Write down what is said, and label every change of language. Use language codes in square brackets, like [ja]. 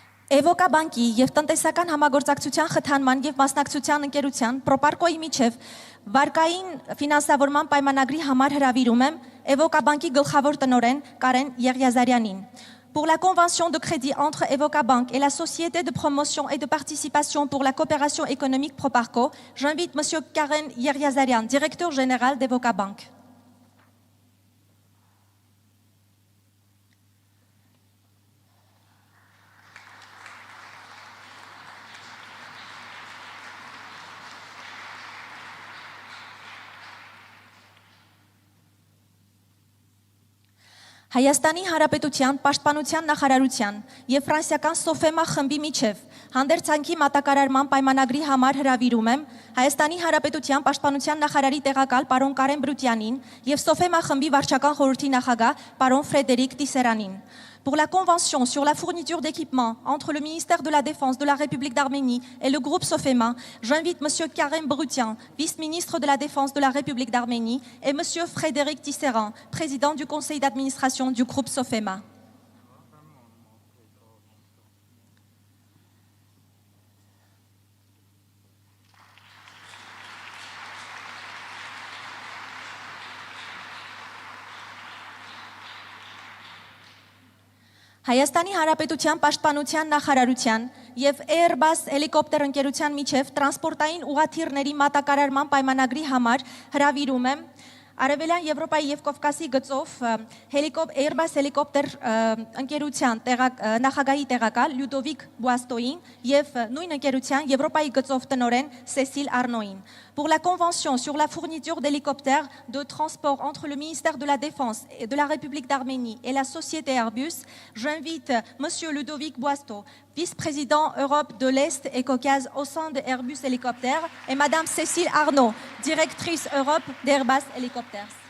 [hy] Էվոկա բանկի եւ տնտեսական համագործակցության խթանման եւ մասնակցության ընկերության Պրոպարկոյի միջև վարկային ֆինանսավորման պայմանագրի համար հրավիրում եմ Էվոկա բանկի գլխավոր տնօրեն Կարեն Եղիազարյանին. [fr] Pour la convention de crédit entre Evoca Bank et la Société de promotion et de participation pour la coopération économique Proparco, j'invite M. Karen Yrjazarian, directeur général d'Evoca Bank. [hy] Հայաստանի Հանրապետության պաշտպանության նախարարության եւ ֆրանսիական Սոֆեմա խմբի միջև հանդերձանքի մատակարարման պայմանագրի համար հրավիրում եմ Հայաստանի Հանրապետության պաշտպանության նախարարի տեղակալ պարոն Կարեն Բրուտյանին եւ Սոֆեմա խմբի վարչական խորհրդի նախագահ պարոն Ֆրեդերիկ Տիսերանին. [fr] Pour la convention sur la fourniture d'équipements entre le ministère de la Défense de la République d'Arménie et le groupe Sofema, j'invite M. Karim Brutian, vice-ministre de la Défense de la République d'Arménie, et M. Frédéric Tisserand, président du conseil d'administration du groupe Sofema. [hy] Հայաստանի Հանրապետության պաշտպանության նախարարության եւ Airbus հելիկոպտեր ընկերության միջև տրանսպորտային ուղաթիռների մատակարարման պայմանագրի համար հրավիրում եմ Արևելյան Եվրոպայի եւ Կովկասի գծով Airbus հելիկոպտեր ընկերության նախագահի տեղակալ Լյուդովիկ Բուաստոին եւ նույն ընկերության Եվրոպայի գծով տնօրեն Սեսիլ Արնոին. [fr] Pour la convention sur la fourniture d'hélicoptères de transport entre le ministère de la Défense et de la République d'Arménie et la société Airbus, j'invite M. Ludovic Boisteau, vice-président Europe de l'Est et Caucase au sein de Airbus Hélicoptères, et Mme Cécile Arnaud, directrice Europe d'Airbus Hélicoptères.